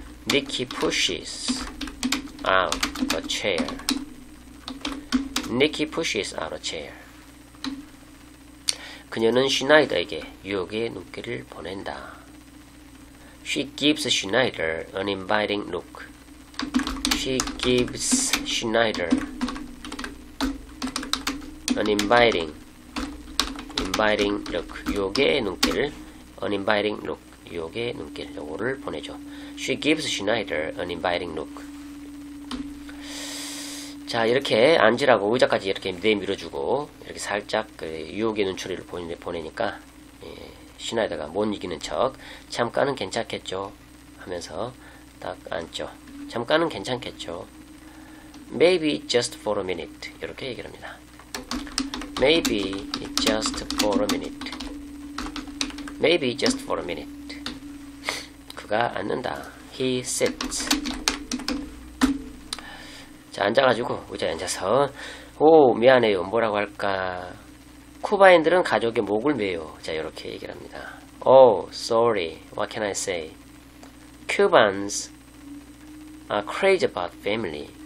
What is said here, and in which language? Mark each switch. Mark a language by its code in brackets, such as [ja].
[en] Nikki pushes out a chair. Nikki pushes out a chair. [ko] 그녀는 슈나이더에게 유혹의 눈길을 보낸다. [en] She gives Schneider an inviting look. She gives Schneider an inviting look. [ko] 유혹의 눈길. [en] uninviting look. [ko] 유혹의 눈길. 요거를 보내죠. [en] She gives Schneider an inviting look. [ko] 자, 이렇게 앉으라고 의자까지 이렇게 내밀어주고 이렇게 살짝 유혹의 눈초리를 보내니까 슈나이더가 못 이기는 척 잠깐은 괜찮겠죠 하면서 딱 앉죠. 잠깐은 괜찮겠죠. [en] Maybe just for a minute. [ko] 이렇게 얘기를 합니다. [en] Maybe just for a minute. Maybe just for a minute. [ko] 그가 앉는다. [en] He sits. [ko] 자, 앉아가지고 의자에 앉아서 오, 미안해요. 뭐라고 할까? 쿠바인들은 가족의 목을 매요. 자, 이렇게 얘기를 합니다. [en] Oh, sorry. What can I say? Cubans are crazy about family.